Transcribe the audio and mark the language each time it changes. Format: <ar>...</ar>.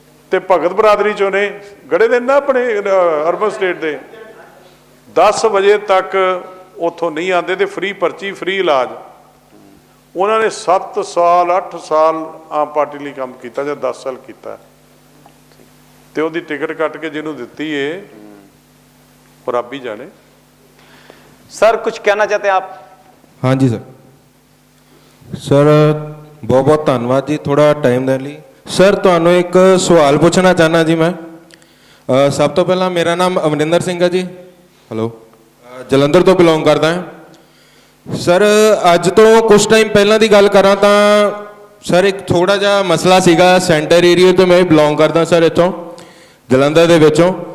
<pa>ਤੇ ਭਗਤ ਬਰਾਦਰੀ ਚੋਂ ਨੇ, ਗੜੇ ਦੇ ਨਾ ਆਪਣੇ ਅਰਬਨ ਸਟੇਟ ਦੇ, 10 ਵਜੇ ਤੱਕ ਉੱਥੋਂ ਨਹੀਂ ਆਉਂਦੇ ਤੇ ਫ੍ਰੀ ਪਰਚੀ, ਫ੍ਰੀ ਇਲਾਜ। ਉਹਨਾਂ ਨੇ 7 ਸਾਲ 8 ਸਾਲ ਆਮ ਪਾਰਟੀ ਲਈ ਕੰਮ ਕੀਤਾ ਜਾਂ 10 ਸਾਲ ਕੀਤਾ। ਤੇ ਉਹਦੀ ਟਿਕਟ ਕੱਟ ਕੇ ਜਿਹਨੂੰ ਦਿੱਤੀ ਏ ਉਹ ਰੱਬ ਹੀ ਜਾਣੇ।</pa> <hi>सर कुछ कहना चाहते हैं आप? हाँ जी सर बहुत बहुत धन्यवाद जी थोड़ा टाइम देने ਲਈ।</hi> <pa>सर ਤੁਹਾਨੂੰ ਇੱਕ ਸਵਾਲ ਪੁੱਛਣਾ ਚਾਹਨਾ ਜੀ ਮੈਂ। ਸਭ ਤੋਂ ਪਹਿਲਾਂ ਮੇਰਾ ਨਾਮ ਅਮਰਿੰਦਰ ਸਿੰਘ ਹੈ ਜੀ, ਹੈਲੋ, ਜਲੰਧਰ ਤੋਂ ਬਿਲੋਂਗ ਕਰਦਾ ਹਾਂ। ਸਰ ਅੱਜ ਤੋਂ ਕੁਝ ਟਾਈਮ ਪਹਿਲਾਂ ਦੀ ਗੱਲ ਕਰਾਂ ਤਾਂ ਸਰ ਇੱਕ ਥੋੜਾ ਜਿਹਾ ਮਸਲਾ ਸੀਗਾ ਸੈਂਟਰ ਏਰੀਆ ਤੋਂ, ਮੈਂ ਬਿਲੋਂਗ ਕਰਦਾ ਸਰ ਇੱਥੋਂ ਜਲੰਧਰ ਦੇ ਵਿੱਚੋਂ।</pa>